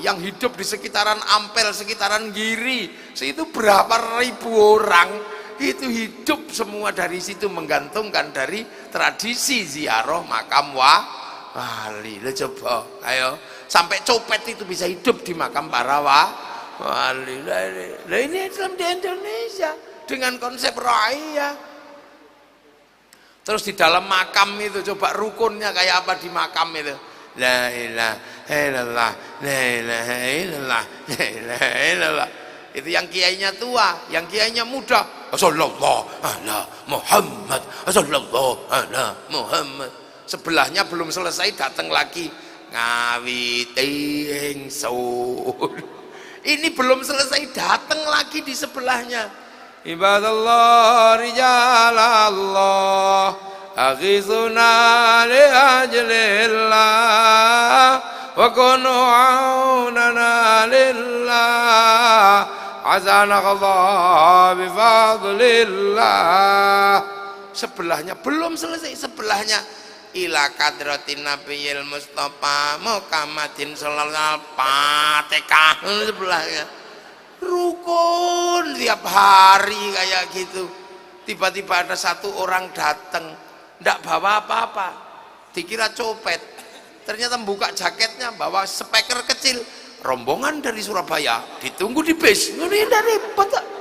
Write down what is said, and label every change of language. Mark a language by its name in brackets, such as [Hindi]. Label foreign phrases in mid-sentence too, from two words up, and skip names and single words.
[Indonesian] Yang hidup di sekitaran Ampel, sekitaran Giri, itu berapa ribu orang itu hidup semua dari situ, menggantungkan dari tradisi ziarah makam wali. Lo coba, ayo, sampai copet itu bisa hidup di makam para wali. Nah ini Islam di Indonesia dengan konsep raya. Terus di dalam makam itu coba rukunnya kayak apa di makam itu. [Arabic] لا إله إلا الله، لا إله إلا الله، لا إله إلا الله. [Indonesian] Itu yang kiainya tua, yang kiainya muda. [Arabic] صلى الله على محمد، صلى الله على محمد. [Indonesian] Sebelahnya belum selesai datang lagi [Javanese] ngawiti ingsun. [Indonesian] Ini belum selesai datang lagi di sebelahnya. [Arabic] عباد الله رجال الله أغيثونا لأجل الله وكونوا عوننا لله عزنا الله بفضل الله. [Indonesian] Sebelahnya belum selesai, sebelahnya [Arabic] إلى حضرة النبي المصطفى محمد صلى الله عليه Fatihah. [Indonesian] Sebelahnya rukun tiap hari kayak gitu. Tiba-tiba ada satu orang datang, ndak bawa apa-apa, dikira copet, ternyata buka jaketnya bawa speaker kecil, rombongan dari Surabaya ditunggu di bis.